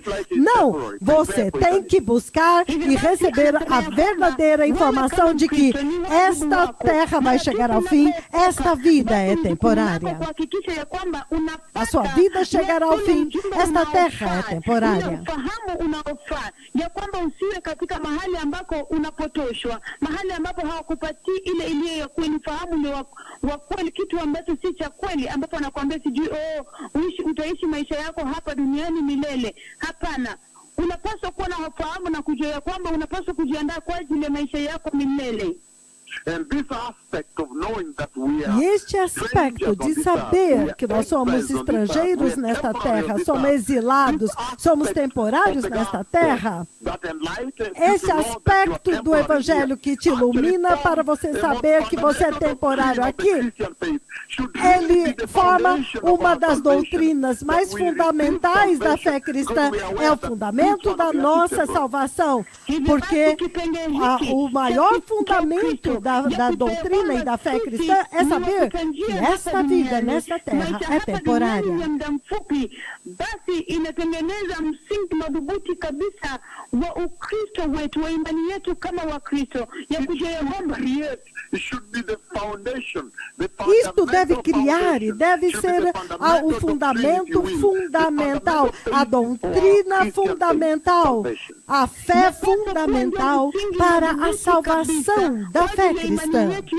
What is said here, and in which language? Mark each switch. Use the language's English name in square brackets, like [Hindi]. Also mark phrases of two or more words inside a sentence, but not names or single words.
[Portuguese] Não, você tem que buscar e receber a verdadeira informação de que esta terra vai chegar ao fim, esta vida é temporária. A sua vida chegará ao fim, esta terra é temporária. [Swahili] Ya kwamba usiwe katika mahali ambako unapotoshwa, mahali ambapo hawakupatii ile iliyo ya kweli, fahamu ni wa kweli, kitu ambacho si cha kweli, ambapo anakuambia sijui utaishi maisha yako hapa duniani milele. Hapana. Unapaswa kuwa na fahamu na kujua ya kwamba unapaswa kujiandaa kwa ajili ya maisha yako milele. [Portuguese] E este aspecto de saber que nós somos estrangeiros nesta terra, somos exilados, somos temporários nesta terra, esse aspecto do Evangelho que te ilumina para você saber que você é temporário aqui, ele forma uma das doutrinas mais fundamentais da fé cristã, é o fundamento da nossa salvação, porque o maior fundamento da doutrina e da fé cristã é saber que esta vida nesta terra é temporária. [Swahili] Basi inatengeneza msingi madhubuti kabisa wa Ukristo wetu, wa imani yetu kama Wakristo, ya kujua ya kwamba [Portuguese] isto deve criar e deve ser o fundamento fundamental, a doutrina fundamental, a fé fundamental para a salvação da fé cristã.